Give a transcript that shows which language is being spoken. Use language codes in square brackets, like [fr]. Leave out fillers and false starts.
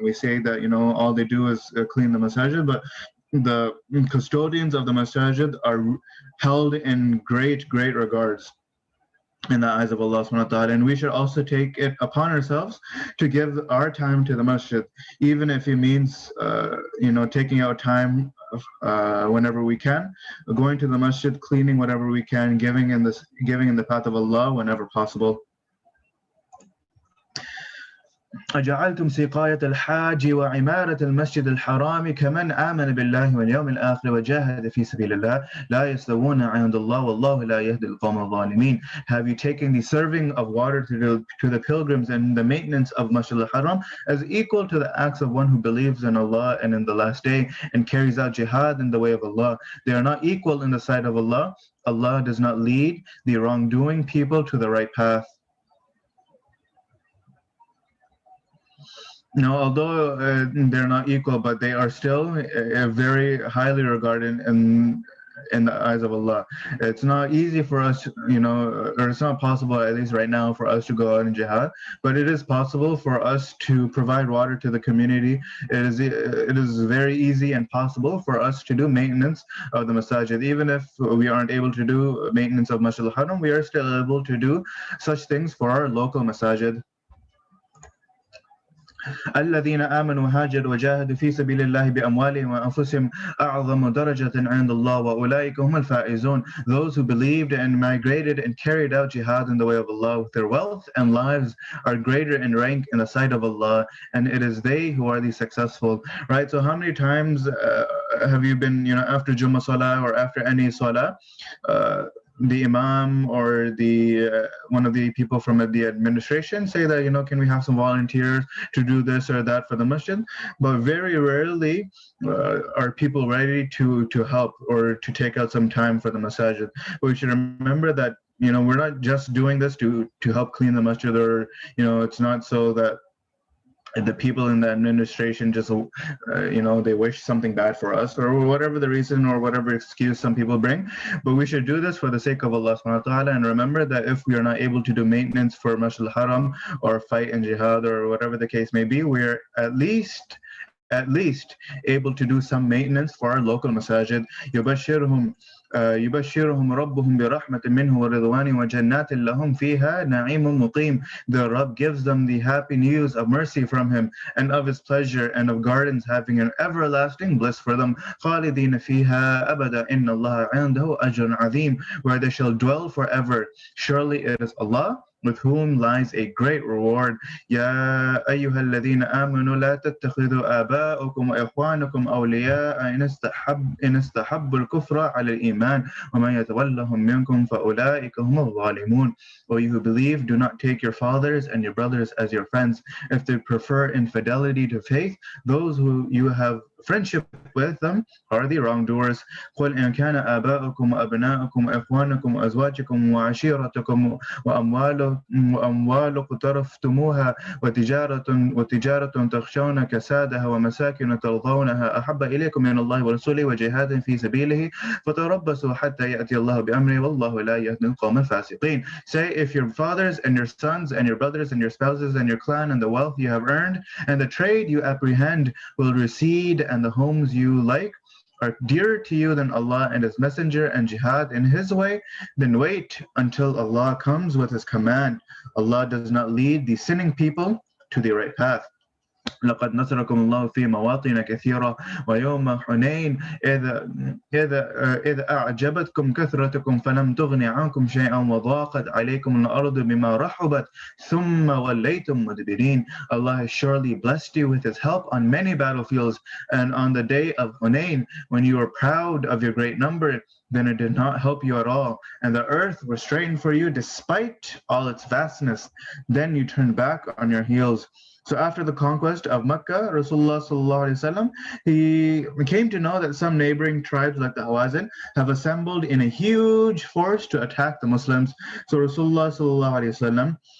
[en] We say that, all they do is clean the masajid, but the custodians of the masajid are held in great regards in the eyes of Allah subhanahu wa ta'ala. And we should also take it upon ourselves to give our time to the masjid, even if it means taking out time whenever we can, going to the masjid, cleaning whatever we can, giving in the path of Allah whenever possible. [ar] أجعلتم سقاية الحاج وعمارة المسجد الحرام كمن آمن بالله واليوم الآخر وجاهد في سبيل الله لا يستوون عند الله والله لا يهدي القوم الظالمين. [en] Have you taken the serving of water to the pilgrims and the maintenance of Masjid al-Haram as equal to the acts of one who believes in Allah and in the last day and carries out jihad in the way of Allah? They are not equal in the sight of Allah. Allah does not lead the wrongdoing people to the right path. No, although they're not equal, but they are still very highly regarded in the eyes of Allah. It's not easy for us, or it's not possible, at least right now, for us to go out in jihad, but it is possible for us to provide water to the community. It is very easy and possible for us to do maintenance of the masajid. Even if we aren't able to do maintenance of Masjid al-Haram, we are still able to do such things for our local masajid. [ar] الذين آمنوا هاجروا وجاهدوا في سبيل الله بأموالهم وأنفسهم أعظم درجة عند الله وأولئك هم الفائزون. [en] Those who believed and migrated and carried out jihad in the way of Allah with their wealth and lives are greater in rank in the sight of Allah, and it is they who are the successful. Right? So how many times have you been, after Jummah Salah or after any Salah, the Imam or the one of the people from the administration say that, can we have some volunteers to do this or that for the masjid? But very rarely are people ready to help or to take out some time for the masajid. But we should remember that, we're not just doing this to help clean the masjid, or, it's not so that the people in the administration just, they wish something bad for us, or whatever the reason or whatever excuse some people bring. But we should do this for the sake of Allah subhanahu wa ta'ala, and remember that if we are not able to do maintenance for Masjid al-Haram or fight in jihad or whatever the case may be, we are at least able to do some maintenance for our local masajid. [ar] يبشرهم ربهم برحمة منه ورضوان وجنات لهم فيها نعيم مقيم. [en] The Rabb gives them the happy news of mercy from Him and of His pleasure and of gardens having an everlasting bliss for them. [ar] خالدين فيها أبدا إن الله عنده أجر عظيم. [en] Where they shall dwell forever. Surely it is Allah with whom lies a great reward. [ar] يا أيها الذين آمنوا لا تتخذوا آباءكم وإخوانكم أولياء إن استحبوا الكفر على الإيمان ومن يتولهم منكم فأولئك هم الظالمون. [en] O you who believe, do not take your fathers and your brothers as your friends if they prefer infidelity to faith. Those who you have friendship with them are the wrongdoers. [ar] قل إن كان آباؤكم وأبناؤكم وإخوانكم وأزواجكم وعشيرتكم وأموال اقترفتموها وتجارة تخشون كسادها ومساكن ترضونها أحب إليكم من الله ورسوله وجهاد في سبيله فتربصوا حتى يأتي الله بأمره والله لا يهدي القوم الفاسقين. [en] Say, if your fathers and your sons and your brothers and your spouses and your clan and the wealth you have earned and the trade you apprehend will recede and the homes you like are dearer to you than Allah and His Messenger and jihad in His way, then wait until Allah comes with His command. Allah does not lead the sinning people to the right path. [ar] لقد نصركم الله في مواطن كثيرة ويوم حنين إذ أعجبتكم كثرتكم فلم تغن عنكم شيئا وضاقت عليكم الأرض بما رحبت ثم وليتم مدبرين. [en] Allah has surely blessed you with His help on many battlefields, and on the day of Hunain, when you were proud of your great number, then it did not help you at all, and the earth was straitened for you despite all its vastness. Then you turned back on your heels. So after the conquest of Mecca, Rasulullah sallallahu alaihi wasallam, he came to know that some neighboring tribes like the Hawazin have assembled in a huge force to attack the Muslims. So Rasulullah sallallahu alaihi wasallam,